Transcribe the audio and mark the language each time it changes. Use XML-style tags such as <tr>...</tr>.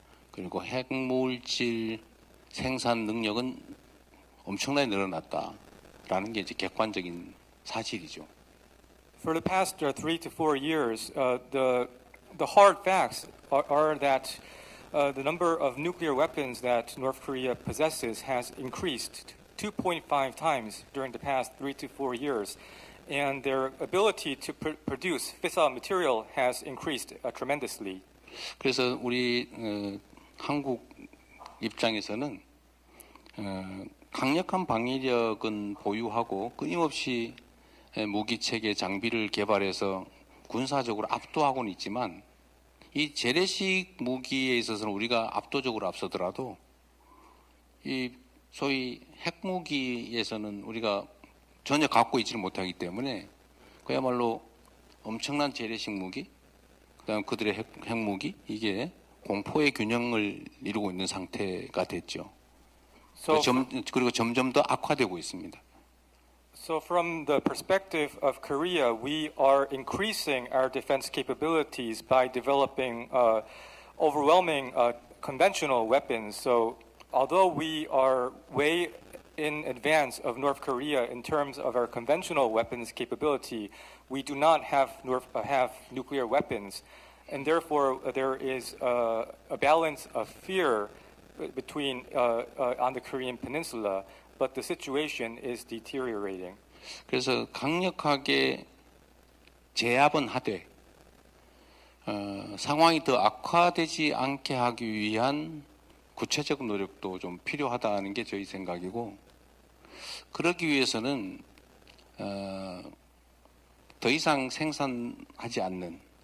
<ko>그리고 핵물질 생산 능력은 엄청나게 늘어났다라는 게 이제 객관적인 사실이죠.</ko> <en>For the past 3 to 4 years, the hard facts are that the number of nuclear weapons that North Korea possesses has increased 2.5 times during the past 3 to 4 years, and their ability to produce fissile material has increased tremendously.</en> <ko>그래서 우리 한국 입장에서는 강력한 방위력은 보유하고 끊임없이 무기 체계 장비를 개발해서 군사적으로 압도하고는 있지만 이 재래식 무기에 있어서는 우리가 압도적으로 앞서더라도 이 소위 핵무기에서는 우리가 전혀 갖고 있지를 못하기 때문에 그야말로 엄청난 재래식 무기, 그다음 그들의 핵무기 이게 공포의 균형을 이루고 있는 상태가 됐죠.</ko> <en>So,</en> <ko>그리고 점점 더 악화되고 있습니다.</ko> <en>so from the perspective of Korea, we are increasing our defense capabilities by developing overwhelming conventional weapons. So although we are way in advance of North Korea in terms of our conventional weapons capability, we do not have nuclear weapons. And therefore, there is a balance of fear between on the Korean Peninsula, but the situation is deteriorating.</en> <ko>그래서 강력하게 제압은 하되 상황이 더 악화되지 않게 하기 위한 구체적 노력도 좀 필요하다는 게 저희 생각이고, 그러기 위해서는 더 이상 생산하지 않는,</ko>